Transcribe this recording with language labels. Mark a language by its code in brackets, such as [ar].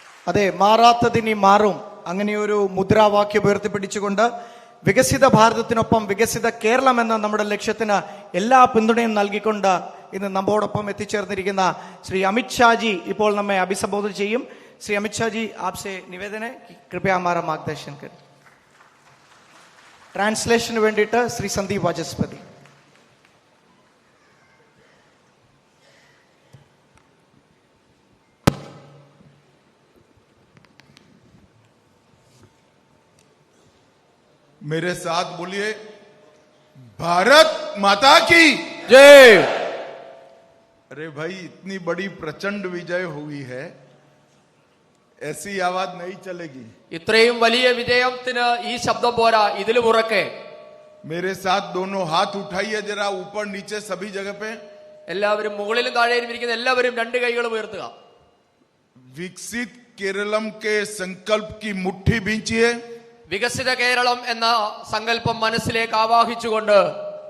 [ml] അതെ, മാറാത്തതിനി മാറും. അങ്ങനെയൊരു മുദ്രാവാക്യം ഉയർത്തിപ്പിടിച്ചുകൊണ്ട് വികസിത ഭാരതത്തിനൊപ്പം വികസിത കേരളം എന്ന നമ്മുടെ ലക്ഷ്യത്തിന് എല്ലാ പിന്തുണയും നൽകിക്കൊണ്ട് ഇന്ന് നമ്മോടൊപ്പം എത്തിച്ചേർന്നിരിക്കുന്ന ശ്രീ അമിത് ഷാജി ഇപ്പോൾ നമ്മെ അഭിസംബോധന ചെയ്യും. [hi] ശ്രീ അമിത് ഷാജി, आपसे निवेदन है कि कृपया हमारा मार्गदर्शन करें. [ml] ട്രാൻസ്ലേഷന് വേണ്ടിയിട്ട് ശ്രീ സന്ദീപ് വാചസ്പതി. [hi] मेरे साथ बोलिए, भारत माता की जय। अरे भाई, इतनी बड़ी प्रचंड विजय हुई है, ऐसी आवाज नहीं चलेगी. [ml] ഇത്രയും വലിയ വിജയത്തിന് ഈ ശബ്ദം പോരാ, ഇതിലും ഉറക്കെ. [hi] मेरे साथ दोनों हाथ उठाइए जरा, ऊपर नीचे सभी जगह पे. [ml] എല്ലാവരും മുകളിലും താഴെയും ഇരിക്കുന്ന എല്ലാവരും രണ്ട് കൈകളും ഉയർത്തുക. [hi] विकसित केरलम के संकल्प की मुट्ठी बींचिए [ml] വികസിത കേരളം എന്ന സങ്കല്പം മനസ്സിലേക്ക് ആവാഹിച്ചുകൊണ്ട്